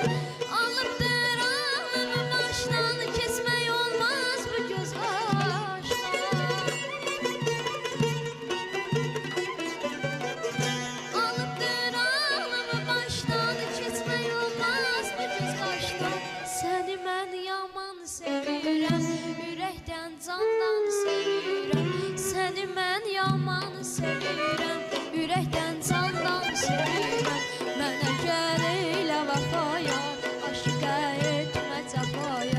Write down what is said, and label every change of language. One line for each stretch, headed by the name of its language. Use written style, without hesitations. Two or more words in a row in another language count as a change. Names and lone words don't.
Turkish: Alıpdır ağlımı baştan, kesmek olmaz bu göz baştan. Alıpdır ağlımı baştan, kesmek olmaz bu göz baştan.
Azerbaijani: Seni mən yaman sevirəm, ürəkdən candan sevirəm. Səni mən yaman sevirəm, ürəkdən candan sevirəm. Mənə gəl elə vəfaya, aşıqa etmə cəfaya.